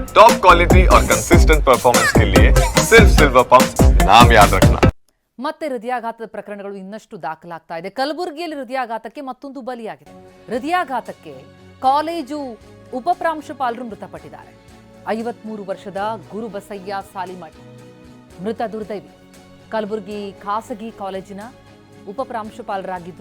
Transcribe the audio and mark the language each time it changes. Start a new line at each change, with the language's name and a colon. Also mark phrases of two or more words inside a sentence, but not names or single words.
English: टॉप क्वालिटी
Hindi: और
English: कंसिस्टेंट परफॉर्मेंस
Hindi: के लिए सिर्फ सिल्वर पंप नाम याद रखना।
Kannada: ಮತ್ತೆ ಹೃದಯಾಘಾತದ ಪ್ರಕರಣಗಳು ಇನ್ನಷ್ಟು ದಾಖಲಾಗ್ತಾ ಇದೆ. ಕಲಬುರಗಿಯಲ್ಲಿ ಹೃದಯಾಘಾತಕ್ಕೆ ಮತ್ತೊಂದು ಬಲಿಯಾಗಿದೆ. ಹೃದಯಾಘಾತಕ್ಕೆ ಕಾಲೇಜು ಉಪಪ್ರಾಂಶುಪಾಲರು ಮೃತಪಟ್ಟಿದ್ದಾರೆ. 53 ವರ್ಷದ ಗುರುಬಸಯ್ಯ ಸಾಲಿಮಠ್ ಮೃತ ದುರ್ದೈವಿ. ಕಲಬುರಗಿ ಖಾಸಗಿ ಕಾಲೇಜಿನ ಉಪಪ್ರಾಂಶುಪಾಲರಾಗಿದ್ರು.